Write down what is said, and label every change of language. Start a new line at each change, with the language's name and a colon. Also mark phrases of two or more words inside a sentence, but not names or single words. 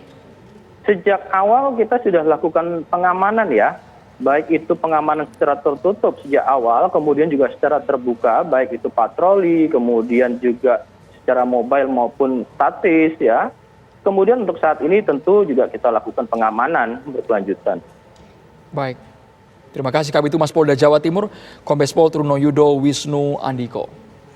Indonesian: Sejak awal kita sudah lakukan pengamanan ya, baik itu pengamanan secara tertutup sejak awal, kemudian juga secara terbuka, baik itu patroli, kemudian juga secara mobile maupun statis ya. Kemudian untuk saat ini tentu juga kita lakukan pengamanan berkelanjutan. Baik, terima kasih Kabitumas Polda Jawa Timur, Kombes Pol Trunoyudo Wisnu Andiko.